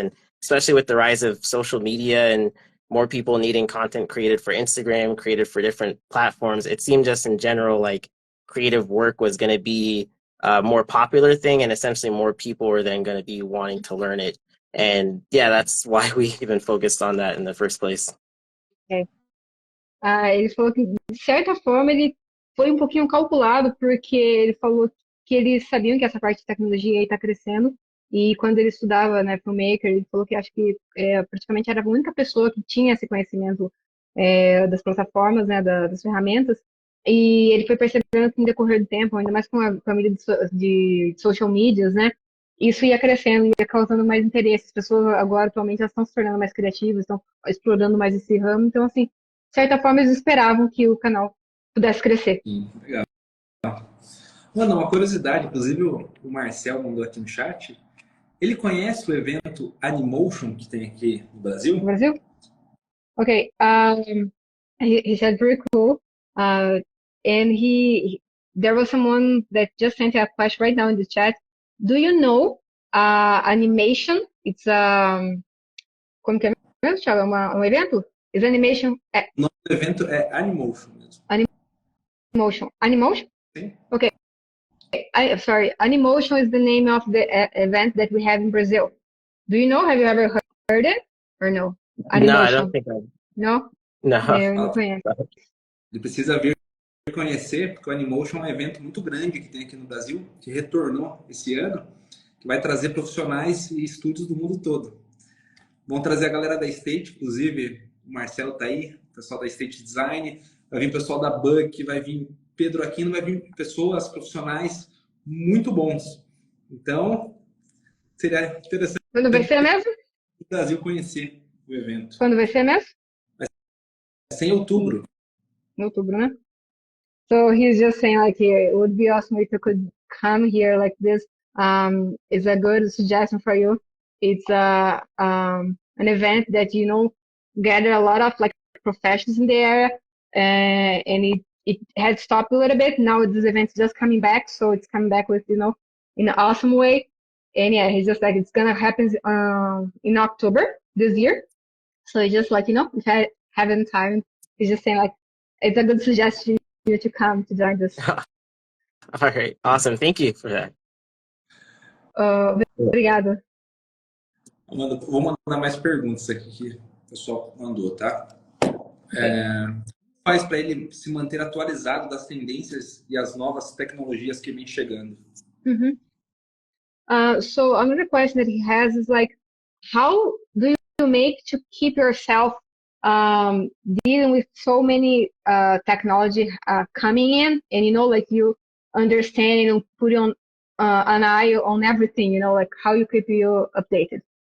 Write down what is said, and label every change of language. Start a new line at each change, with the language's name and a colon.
English: And especially with the rise of social media and more people needing content created for Instagram, created for different platforms, it seemed just in general like creative work was going to be a more popular thing, and essentially more people were then going to be wanting to learn it. And yeah, that's why we even focused on that in the first place.
Portuguese: É. Ele falou que, de certa forma, ele foi um pouquinho calculado, porque ele falou que eles sabiam que essa parte de tecnologia está crescendo, e quando ele estudava, né, Filmmaker, ele falou que acho que praticamente era a única pessoa que tinha esse conhecimento das plataformas, né, das ferramentas, e ele foi percebendo que no decorrer do tempo, ainda mais com a mídia de social medias, né, isso ia crescendo, ia causando mais interesse. As pessoas agora, atualmente, elas estão se tornando mais criativas, estão explorando mais esse ramo, então, assim, de certa forma, eles esperavam que o canal pudesse crescer. Sim, legal. Mano, uma curiosidade, inclusive o Marcel mandou aqui no chat. Ele conhece o evento Animotion que tem aqui no Brasil?
English: No Brasil? Okay. He said very cool. And there was someone that just sent a question right now in the chat. Do you know animation?
Portuguese: It's como que é mesmo, Thiago? Um evento?
English: Is animation?
Portuguese: O nome do evento é Animotion mesmo. Animotion. Animotion? Sim.
English: Okay. Sorry. Animotion is the name of the event that we have in Brazil. Do you know? Have you ever heard it or no? Animotion. No, I don't think I. No? No.
Portuguese: Eu não conheço. Ele precisa vir conhecer, porque o Animotion é um evento muito grande que tem aqui no Brasil, que retornou esse ano, que vai trazer profissionais e estúdios do mundo todo. Vão trazer a galera da State, inclusive o Marcelo tá aí, o pessoal da State Design, vai vir o pessoal da Buck, vai vir Pedro Aquino, vai vir pessoas profissionais muito bons. Então, seria interessante Quando vai ser mesmo? o Brasil conhecer o evento. Quando vai ser mesmo? Vai ser em outubro. Em outubro, né?
English: So he's just saying like it would be awesome if you could come here like this. It's a good suggestion for you. It's an event that gather a lot of like professionals in the area, and it had stopped a little bit. Now this event's just coming back, so it's coming back with in an awesome way. And yeah, he's just like it's gonna happen in October this year. So it's just like if I haven't time, he's just saying like it's a good suggestion you to come to join this. All right, awesome. Thank you for that.
Portuguese: Obrigada. Vou mandar mais perguntas aqui que o pessoal mandou, tá? Faz para ele se manter atualizado das tendências e as novas tecnologias que vem chegando.
English: So another question that he has is like, how do you make to keep yourself dealing with so many technology coming in, and like you understand and put on an eye on everything, like how you keep you updated?